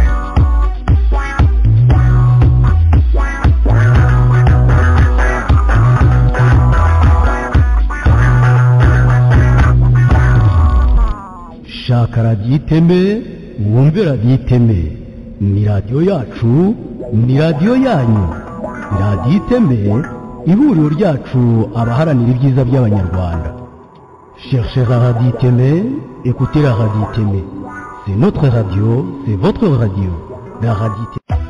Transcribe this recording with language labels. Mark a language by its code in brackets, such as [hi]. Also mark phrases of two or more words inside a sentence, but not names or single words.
[rw] shaka radiyo iteme mwumve radiyo iteme ni radiyo yacu ni radiyo yanyu radiyo iteme ihuriro ryacu abaharanira ibyiza by'abanyarwanda. [fr] cherchez la radio iteme, écoutez la radio iteme, c'est notre radio, c'est votre radio, la radio iteme.